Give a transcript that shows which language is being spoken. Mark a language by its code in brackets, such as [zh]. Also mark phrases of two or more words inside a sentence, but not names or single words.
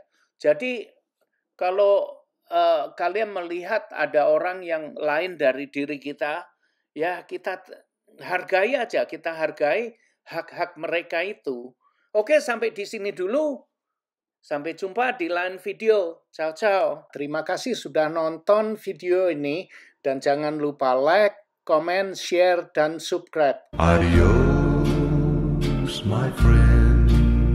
[id] Jadi kalau kalian melihat ada orang yang lain dari diri kita, ya kita hargai aja, kita hargai hak-hak mereka itu. Oke, sampai di sini dulu. Sampai jumpa di lain video. [it] Ciao, ciao. [id] Terima kasih sudah nonton video ini. Dan jangan lupa [en] like, comment, share, [id] dan subscribe. [en] Adios, my friend.